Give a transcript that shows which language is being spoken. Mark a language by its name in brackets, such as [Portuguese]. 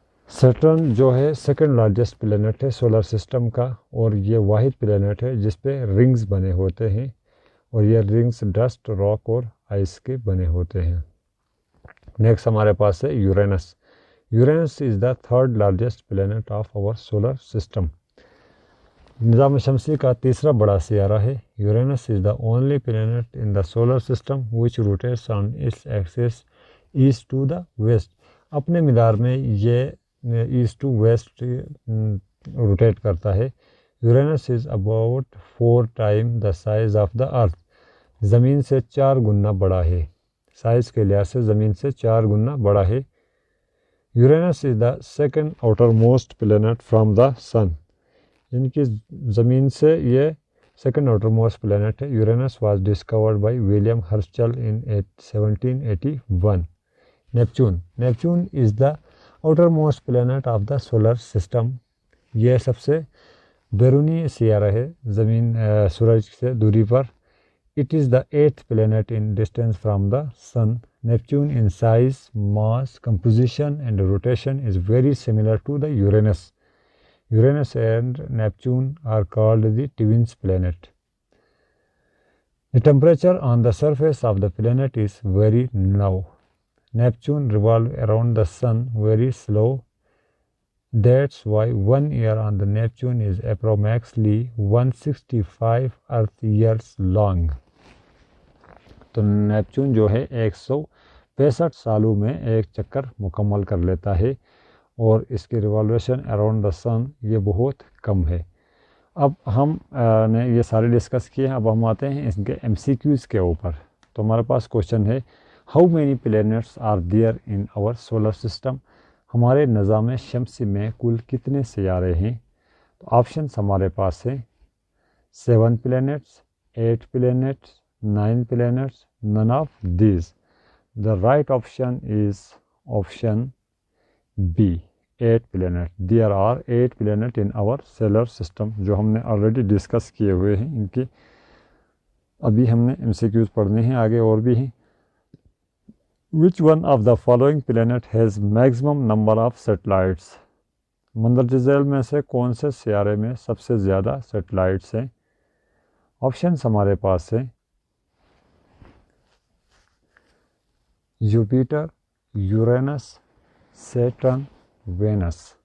[Urdu] Saturn جو ہے second largest planet ہے سولر سسٹم کا اور یہ واحد پلینٹ ہے جس پہ رنگز بنے ہوتے ہیں اور یہ رنگز ڈسٹ، راک اور آئس کے بنے ہوتے ہیں. نیکسٹ ہمارے پاس ہے یورینس. [English] Uranus is the third largest planet of our solar system. [Urdu] نظام شمسی کا تیسرا بڑا سیارہ ہے. [English] Uranus is the only planet in the solar system which rotates on its axis east to the west. [Urdu] اپنے مدار میں یہ ایسٹ ٹو ویسٹ روٹیٹ کرتا ہے. [English] Uranus is about 4 time the size of the earth. [Urdu] زمین سے 4 گنا بڑا ہے. سائز کے لحاظ سے زمین سے 4 گنا بڑا ہے. [English] Uranus is the second outermost planet from the sun. [Urdu] یعنی کہ زمین سے یہ سیکنڈ آؤٹر موسٹ پلینٹ ہے. [English] Uranus was discovered by William Herschel in 1781. Neptune. Neptune is the outermost planet of the solar system. [Urdu] یہ سب سے بیرونی سیارہ ہے زمین سورج سے دوری پر. [English] It is the 8th planet in distance from the sun. Neptune in size, mass, composition and rotation is very similar to the Uranus. Uranus and Neptune are called the twins planet. The temperature on the surface of the planet is very low. Neptune revolves around the sun very slow. That's why 1 year on the Neptune is approximately 165 Earth years long. [Urdu] تو Neptune جو ہے 165 سالوں میں ایک چکر مکمل کر لیتا ہے اور اس کی ریوالویشن اراؤنڈ دا سن یہ بہت کم ہے. اب ہم نے یہ سارے ڈسکس کیے ہیں، اب ہم آتے ہیں اس کے MCQs کے اوپر. تو ہمارے پاس کوشچن ہے [English] How many planets are there in our solar system. [Urdu] ہمارے نظام شمسی میں کل کتنے سیارے ہیں؟ تو آپشنس ہمارے پاس ہیں 7 planets, 8 planets, 9 planets, [English] none of these. The right option is option B, 8 planets. There are 8 planets in our solar system [Urdu] جو ہم نے آلریڈی ڈسکس کیے ہوئے ہیں. ان کی ابھی ہم نے MCQs پڑھنے ہیں، آگے اور بھی ہیں. [English] Which one of the following planet has maximum number of satellites? [Urdu] مندرجہ ذیل میں سے کون سے سیارے میں سب سے زیادہ سیٹلائٹس ہیں؟ آپشنس ہمارے پاس ہیں جوپیٹر، یورینس، سیٹرن، وینس.